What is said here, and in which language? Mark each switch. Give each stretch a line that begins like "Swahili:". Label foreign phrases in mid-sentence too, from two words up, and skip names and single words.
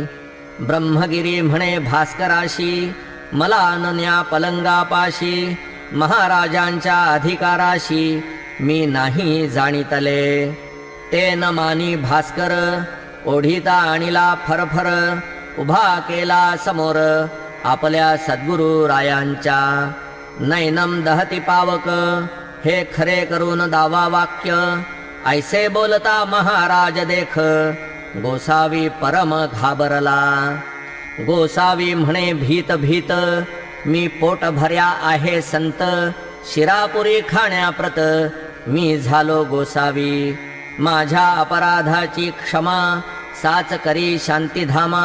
Marathi: ब्रह्मगिरी म्हणे भास्कराशी, मला नन्या पलंगापाशी. महाराजांच्या अधिकाराशी, मी नाही जाणीतले. ते न मानी भास्कर, ओढीता आणिला फरफर. उभा केला समोर, आपल्या सद्गुरु रायांच्या.
Sanskrit: नैनम दहती पावक,
Marathi: हे खरे करून दावा वाक्य. ऐसे बोलता महाराज देख, गोसावी परम घाबरला. गोसावी म्हणे भीत भीत, मी पोट भर्या आहे संत. शिरापुरी खाण्याप्रत, मी झालो गोसावी. माझ्या अपराधाची क्षमा, साच करी शांतीधामा.